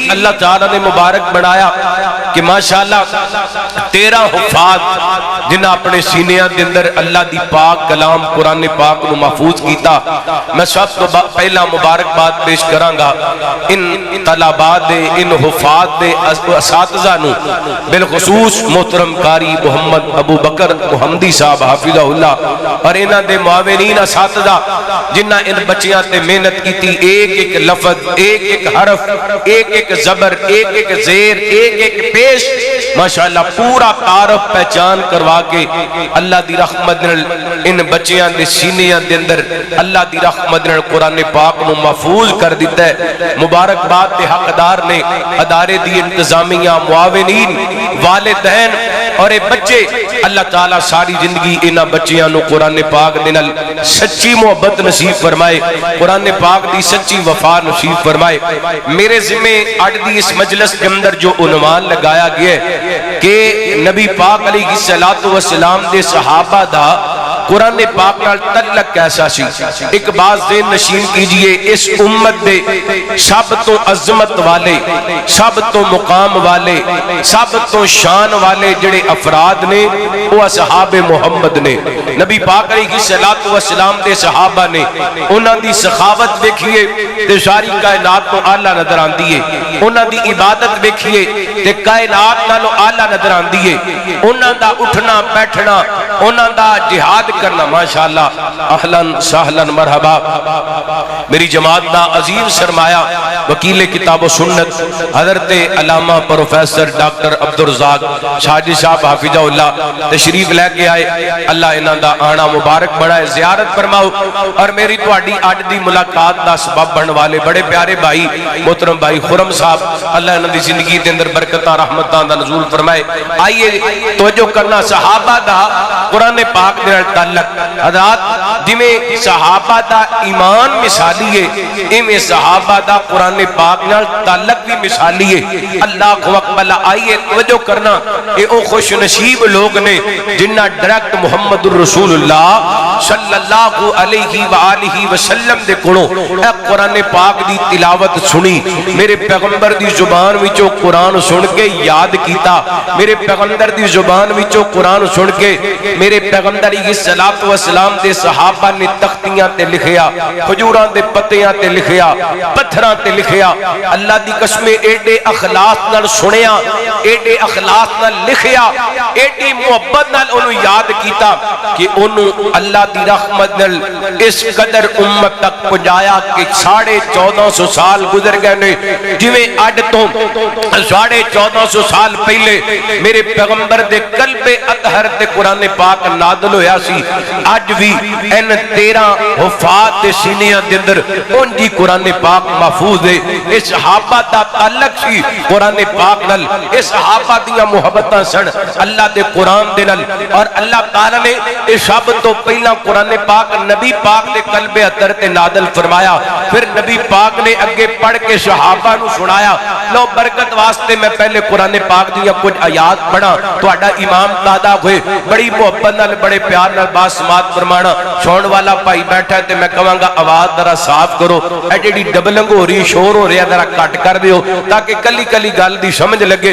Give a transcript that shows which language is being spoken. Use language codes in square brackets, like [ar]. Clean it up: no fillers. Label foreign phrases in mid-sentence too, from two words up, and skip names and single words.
[pa] اللہ تعالیٰ نے مبارک بنایا کہ ماشاءاللہ 13 حفاظ جنہاں اپنے سینیاں دے اندر اللہ دی پاک کلام قرآن پاک نو محفوظ کیتا میں سب تو پہلا مبارک بات پیش کراں گا ان طلبات دے ان حفاظ دے اساتذہ نو بالخصوص محترم قاری محمد ابو بکر محمدی صاحب [ar] حافظہ اللہ [pa] اور انہاں دے معاونین اساتذہ جنہاں ان بچیاں تے محنت کیتی ایک ایک لفظ ایک ایک حرف ایک ایک زبر ایک ایک زیر ایک ایک پیش ماشاءاللہ پورا تعارف پہچان کروا فرما کے اللہ دی رحمت نال ان بچیاں دے سینیاں دے اندر اللہ دی رحمت نال قرآن پاک نو محفوظ کر دیتا ہے۔ مبارکباد دے حقدار نے ادارے دی انتظامیہ، معاونین، والدین اور اے بچے، اللہ تعالیٰ ساری زندگی انہاں بچیاں نو قرآن پاک دے نال سچی محبت نصیب فرمائے، قرآن پاک دی سچی وفا نصیب فرمائے۔ میرے ذمہ اج دی اس مجلس کے اندر جو عنوان لگایا گیا ہے کہ نبی پاک [ar] علیہ السلام [pa] دے صحابہ دا قرآن پاک نال تعلق کیسا سی، [ur] ایک بات ذہن نشین کیجئے، [pa] اس امت دے سب تو عظمت والے، سب تو مقام والے، سب تو شان والے جڑے افراد نے وہ اصحاب محمد نے۔ نبی پاک علیہ السلام دے صحابہ نے انہاں دی سخاوت دیکھئے تے ساری کائنات تو اعلیٰ نظر آندی ہے، انہاں دی عبادت دیکھئے تے کائنات نالو اعلیٰ نظر آندی ہے، انہاں دا اٹھنا بیٹھنا، انہاں دا جہاد کرنا، ماشاءاللہ، [ar] اہلاً سہلاً مرحبا۔ [pa] میری جماعت دا عظیم سرمایہ وکیل کتاب و سنت حضرت علامہ پروفیسر ڈاکٹر عبدالرزاق شاجی صاحب [ar] حافظہ اللہ [pa] تشریف لے کے آئے، اللہ انہاں دا آنا مبارک بڑھائے، زیارت فرماؤ، اور میری تواڈی اج دی ملاقات دا سبب بن والے بڑے پیارے بھائی محترم بھائی خرم صاحب، اللہ انہاں دی زندگی دے اندر برکتاں رحمتاں دا نزول فرمائے۔ آئیے توجہ کرنا، صحابہ دا قرآن پاک دے نال تعلق، حضرات جویں صحابہ دا ایمان مثالی ہے، ایویں صحابہ دا قرآن پاک نال تعلق بھی مثالی ہے۔ [ar] اللہ اکبر، [pa] آئیے توجہ کرنا، اے او خوش نصیب لوگ نے جنہ ڈائریکٹ [ar] محمد الرسول اللہ صلی اللہ علیہ وآلہ وسلم [pa] دے کولوں اے قرآن پاک دی تلاوت سنی، میرے پیغمبر دی زبان وچوں قرآن سن کے یاد کیتا، میرے پیغمبر دی زبان وچوں قرآن سن کے میرے پیغمبر [ar] علیہ السلام [pa] دے صحابہ نے تختیاں تے لکھیا، کھجوراں دے پتیاں تے لکھیا، پتھراں تے لکھیا، اللہ دی قسم ایڈے اخلاص نال سنیا، ایڈے اخلاص نال لکھیا، ایڈی محبت نال انہوں یاد کیتا کہ انہوں اللہ دی رحمت نال اس قدر امت تک پہنچایا کہ 1450 سال گزر گئے نے، جویں اڈ تو 1450 سال پہلے میرے پیغمبر دے قلب اطہر تے قرآن پاک نازل ہویا سی، آج بھی ان 13 حفاظ دے سینیاں دے اندر ان جی قرآن پاک محفوظ ہے۔ اس صحابہ دا تعلق سی قرآن پاک نال، اس صحابہ دیاں محبتاں سن اللہ دے قرآن دے نال، اور اللہ تعالیٰ نے اس سب تو پہلا قرآن پاک نبی پاک دے قلب اطہر تے نازل فرمایا، پھر نبی پاک نے اگے پڑھ کے صحابہ نو سنایا۔ لو برکت واسطے میں پہلے قرآن پاک دیاں کچھ آیات پڑھا، تہاڈا امام دادا ہوئے بڑی محبت نال بڑے پیار نال بات سماعت فرمانا، سون والا بھائی بیٹھا ہے تے میں کہاں گا آواز ذرا صاف کرو، اے جڑی ڈبلنگ ہو رہی شور ہو رہا ذرا کٹ کر دیو تاکہ کلی کلی گل دی سمجھ لگے۔